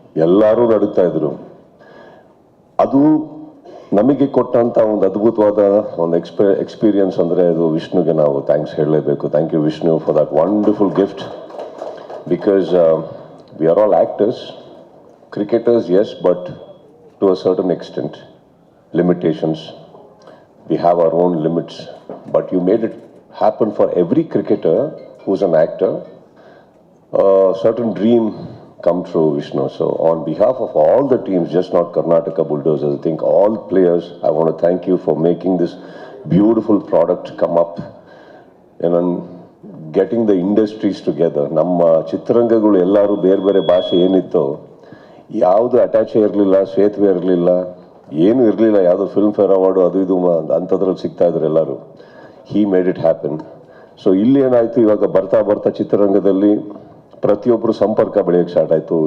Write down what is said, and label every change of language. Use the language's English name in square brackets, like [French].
[Kannada] ಎಲ್ಲರೂ ನಡುತ್ತಾ ಇದ್ರು. ಅದು ನಮಗೆ ಕೊಟ್ಟಂತ ಒಂದು ಅದ್ಭುತವಾದ ಒಂದು ಎಕ್ಸ್ಪೀರಿಯನ್ಸ್ ಅಂದರೆ ಅದು ವಿಷ್ಣುಗೆ ನಾವು ಥ್ಯಾಂಕ್ಸ್ ಹೇಳಲೇಬೇಕು. [English] Thank you Vishnu for that wonderful gift. Because we are all actors, cricketers as, but to a certain extent, limitations. We have our own limits, but you made it happen for every cricketer who's an actor. A certain dream come true, Vishnu. So on behalf of all the teams, just not Karnataka Bulldozers, I think all players, I want to thank you for making this beautiful product come up and getting the industries together. [Kannada] ನಮ್ಮ ಚಿತ್ರರಂಗಗಳು ಎಲ್ಲರೂ ಬೇರೆ ಬೇರೆ ಭಾಷೆ ಏನಿತ್ತೋ ಯಾವುದು attach ಇರಲಿಲ್ಲ, ಸೇತುವೆ ಇರಲಿಲ್ಲ, ಏನೂ ಇರಲಿಲ್ಲ. ಯಾವುದೋ ಫಿಲ್ಮ್ ಫೇರ್ ಅವಾರ್ಡು ಅದು ಇದು ಅಂಥದ್ರಲ್ಲಿ ಸಿಗ್ತಾ ಇದ್ರು ಎಲ್ಲರೂ. [English] He made it happen. [Kannada] ಸೊ ಇಲ್ಲಿ ಏನಾಯಿತು, ಇವಾಗ ಬರ್ತಾ ಬರ್ತಾ ಚಿತ್ರರಂಗದಲ್ಲಿ ಪ್ರತಿಯೊಬ್ಬರು ಸಂಪರ್ಕ ಬೆಳೆಯೋಕ್ಕೆ ಸ್ಟಾರ್ಟ್ ಆಯಿತು.